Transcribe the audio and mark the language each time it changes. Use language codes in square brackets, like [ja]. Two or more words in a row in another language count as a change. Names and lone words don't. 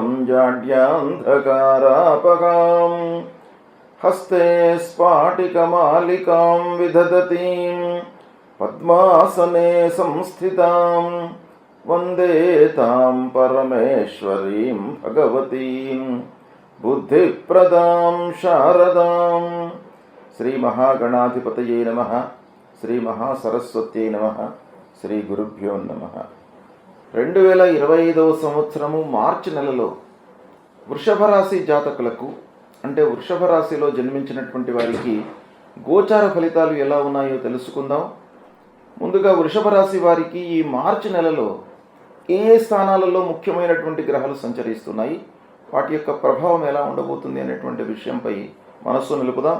[sa] जाड्यान्धकारापगां हस्ते स्फाटिकमालिकां विदधतीं पद्मासने संस्थितां वन्दे तां परमेश्वरीं भगवतीं बुद्धिप्रदां शारदां। श्री महागणाधिपतये नमः। श्री महासरस्वत्यै नमः। శ్రీ గురుభ్యో నమః. [te] 2025 సంవత్సరము మార్చి నెలలో వృషభ రాశి జాతకులకు, అంటే వృషభ రాశిలో జన్మించినటువంటి వారికి గోచార ఫలితాలు ఎలా ఉన్నాయో తెలుసుకుందాం. ముందుగా వృషభ రాశి వారికి ఈ మార్చి నెలలో ఏ స్థానాలలో ముఖ్యమైనటువంటి గ్రహాలు సంచరిస్తున్నాయి, వాటి యొక్క ప్రభావం ఎలా ఉండబోతుంది అనేటువంటి విషయంపై మనస్సు నిలుపుదాం.